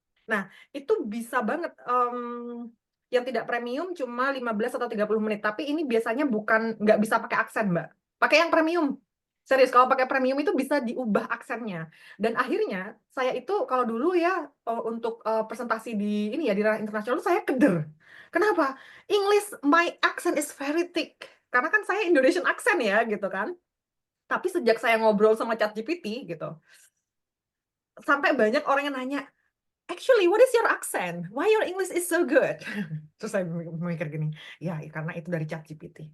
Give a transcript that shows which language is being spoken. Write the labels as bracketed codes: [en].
[id] Nah, itu bisa banget. Yang tidak premium cuma 15 atau 30 menit. Tapi ini biasanya nggak bisa pakai aksen, Mbak. Pakai yang premium. Serius, kalau pakai premium itu bisa diubah aksennya. Dan akhirnya, saya itu kalau dulu ya, untuk presentasi di ini ya di ranah internasional, saya keder. Kenapa? [en] English, my accent is very thick. [id] Karena kan saya Indonesian accent ya, gitu kan. Tapi sejak saya ngobrol sama ChatGPT, gitu, sampai banyak orang yang nanya, [en] actually, what is your accent? Why your English is so good? [id] Terus saya mikir gini, ya karena itu dari ChatGPT.